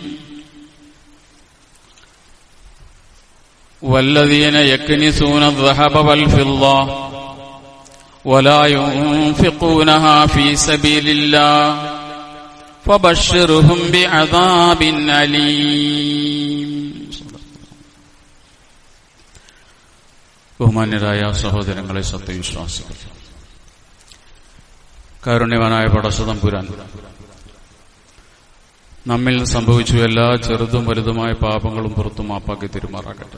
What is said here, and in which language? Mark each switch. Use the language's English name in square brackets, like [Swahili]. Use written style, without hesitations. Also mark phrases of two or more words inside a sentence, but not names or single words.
[Arabic] والذين يكنزون الذهب والفضة ولا ينفقونها في سبيل الله فبشرهم بعذاب أليم. [Malayalam] ബഹുമാന്യരായ സഹോദരങ്ങളെ, സത്യവിശ്വാസികൾ, കാരുണ്യവാനായ പടച്ചതമ്പുരാൻ നമ്മിൽ സംഭവിച്ചു എല്ലാ ചെറുതും വലുതുമായ പാപങ്ങളും പുറത്തു മാപ്പാക്കി തിരുമാറാകട്ടെ.